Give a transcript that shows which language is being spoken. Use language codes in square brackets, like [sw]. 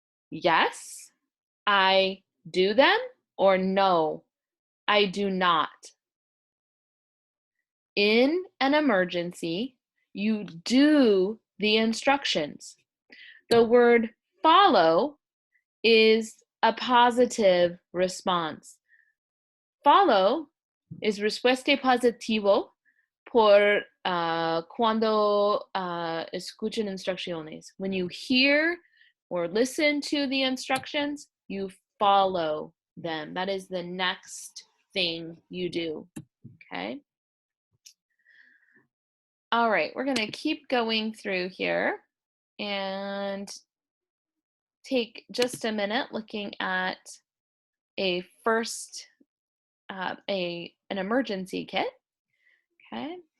[en] Yes, I do them, or no, I do not. In an emergency, you do the instructions. The word follow is a positive response. [es] Follow es respuesta positivo por cuando escuchan instrucciones. [en] When you hear or listen to the instructions, you follow them. That is the next thing you do, okay? All right, we're gonna keep going through here and take just a minute looking at a first, an emergency kit, okay?